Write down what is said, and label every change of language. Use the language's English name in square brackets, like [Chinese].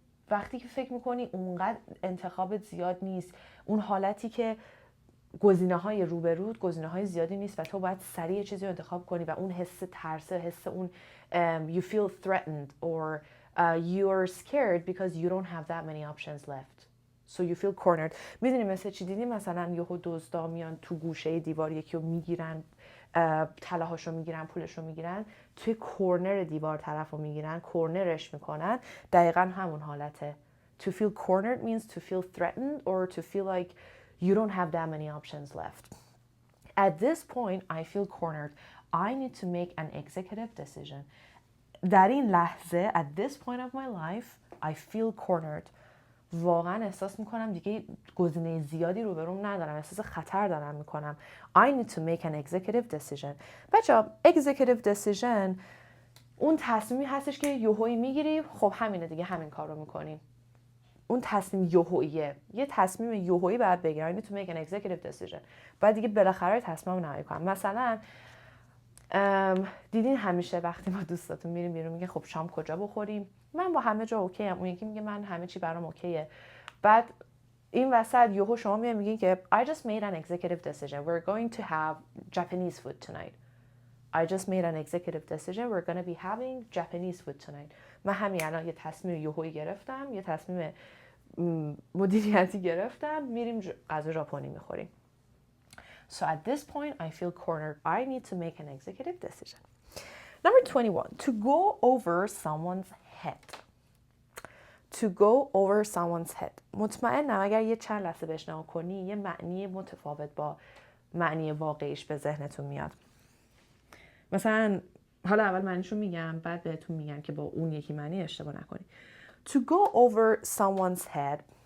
[Persian] وقتی که فکر میکنی اونقدر انتخابت زیاد نیست، اون حالتی که گزینه‌های روبرود گزینه‌های زیادی نیست و تو باید سریع چیزی رو انتخاب کنی و اون حس ترس، حس اون [English] you feel threatened or you are scared because you don't have that many options left. So you feel cornered. [Persian] میدونی مثل چی دیدی؟ مثلا یهو دزدا میان تو گوشه دیوار یکی رو میگیرن، طلاهاشو میگیرن، پولشو میگیرن، توی کورنر دیوار طرفو میگیرن، کورنرش میکنن. دقیقاً همون حالته. [English] To feel cornered means to feel threatened or to feel like you don't have that many options left. At this point, I feel cornered. I need to make an executive decision. [Persian] در این لحظه, [English] at this point of my life, I feel cornered. [Persian] واقعا احساس میکنم دیگه گزینه زیادی روبروم ندارم، احساس خطر دارم میکنم. [English] I need to make an executive decision. [Persian] بچه‌ها executive decision اون تصمیمی هستش که یهویی میگیری، خب همینه دیگه، همین کار رو میکنیم. اون تصمیم یهوییه، یه تصمیم یهویی باید بگیری. [English] I need to make an executive decision. [Persian] بعد دیگه بالاخره تصمیم رو نهایی کنم. مثلا دیدین همیشه وقتی ما دوستاتون میریم بیرون میگه خب شام کجا بخوریم؟ من با همه جا اوکی ام. اون یکی میگه من همه چی برام اوکیه. بعد این وسط یهو شما میگین که [English] I just made an executive decision. We're going to have Japanese food tonight. I just made an executive decision. We're going to be having Japanese food tonight. [Persian] من همین الان یه تصمیم یهویی گرفتم، یه تصمیم مدیریتی گرفتم، میریم غذا ژاپنی میخوریم. [English] So at this point, I feel cornered. I need to make an executive decision. Number 21, to go over someone's head. To go over someone's head. [Persian] مطمئنم اگر یه چند لحظه بشنو کنی یه معنی متفاوت با معنی واقعیش به ذهنتون میاد. مثلا حالا اول معنیشو میگم، بعد بهتون میگم که با اون yeki معنی اشتباه نکنی. [English] To go over someone's head.